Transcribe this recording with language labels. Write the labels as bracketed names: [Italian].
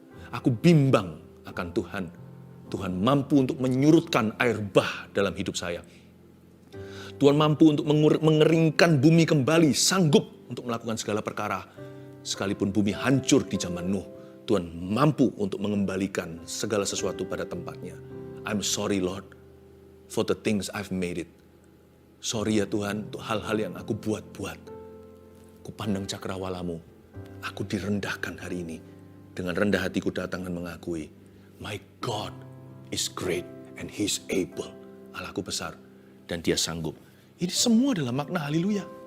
[Indonesian] Aku bimbang akan Tuhan. Tuhan mampu untuk menyurutkan air bah dalam hidup saya. Tuhan mampu untuk mengeringkan bumi kembali, sanggup untuk melakukan segala perkara. Sekalipun bumi hancur di zaman Nuh, Tuhan mampu untuk mengembalikan segala sesuatu pada tempatnya. [English] I'm sorry Lord for the things I've made it. [Indonesian] Sorry ya Tuhan untuk hal-hal yang aku buat-buat. Ku pandang cakrawala-Mu. Aku direndahkan hari ini. Dengan rendah hatiku datang dan mengakui, [English] my God is great and He's able. [Indonesian] Allahku besar dan Dia sanggup. Ini semua adalah makna haleluya.